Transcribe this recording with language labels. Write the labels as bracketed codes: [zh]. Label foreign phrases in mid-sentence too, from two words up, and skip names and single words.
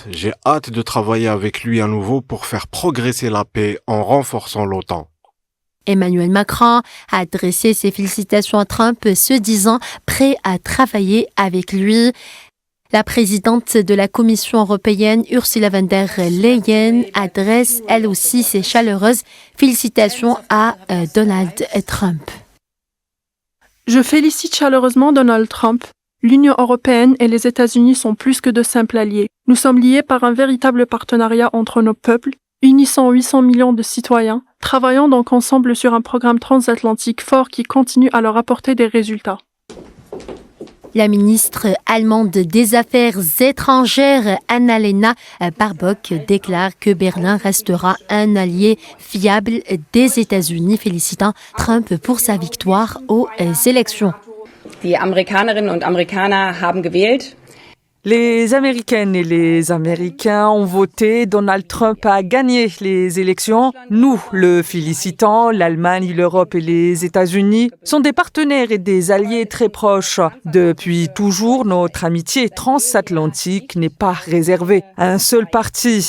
[fr] J'ai hâte de travailler avec lui à nouveau pour faire progresser la paix en renforçant l'OTAN. Emmanuel Macron a adressé ses félicitations à Trump, se disant prêt à travailler avec lui. La présidente de la Commission européenne, Ursula von der Leyen, adresse elle aussi ses chaleureuses félicitations à Donald Trump. Je félicite chaleureusement Donald Trump. L'Union européenne et les États-Unis sont plus que de simples alliés. Nous sommes liés par un véritable partenariat entre nos peuples, unissant 800 millions de citoyens, travaillant donc ensemble sur un programme transatlantique fort qui continue à leur apporter des résultats. La ministre allemande des Affaires étrangères, Annalena Baerbock, déclare que Berlin restera un allié fiable des États-Unis, félicitant Trump pour sa victoire aux élections. [de] Die Amerikanerinnen und Amerikaner haben gewählt. [fr] Les Américaines et les Américains ont voté. Donald Trump a gagné les élections. Nous le félicitons. L'Allemagne, l'Europe et les États-Unis sont des partenaires et des alliés très proches. Depuis toujours, notre amitié transatlantique n'est pas réservée à un seul parti.